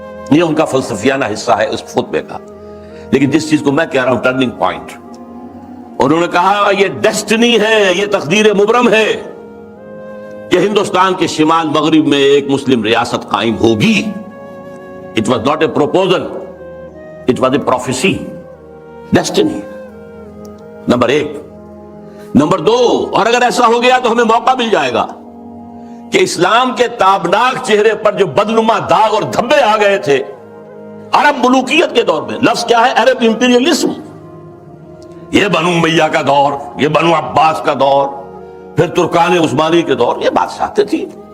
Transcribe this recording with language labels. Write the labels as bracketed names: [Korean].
[Urdu] یہ ان کا فلسفیانہ حصہ ہے اس خطبے کا. لیکن جس چیز کو میں کہہ رہا ہوں ٹرننگ پوائنٹ، انہوں نے کہا یہ ڈیسٹنی ہے، یہ تقدیر مبرم ہے کہ ہندوستان کے شمال مغرب میں ایک مسلم ریاست قائم ہوگی. [English] It was not a proposal, it was a prophecy. [Urdu] Destiny. Number 1. Number 2، اور اگر ایسا ہو گیا تو ہمیں موقع مل جائے گا کہ اسلام کے تابناک چہرے پر جو بدنما داغ اور دھبے آ گئے تھے عرب ملوکیت کے دور میں، لفظ کیا ہے؟ عرب امپیریلزم. یہ بنو امیہ کا دور، یہ بنو عباس کا دور، پھر ترکان عثمانی کے دور، یہ بادشاہتیں تھی.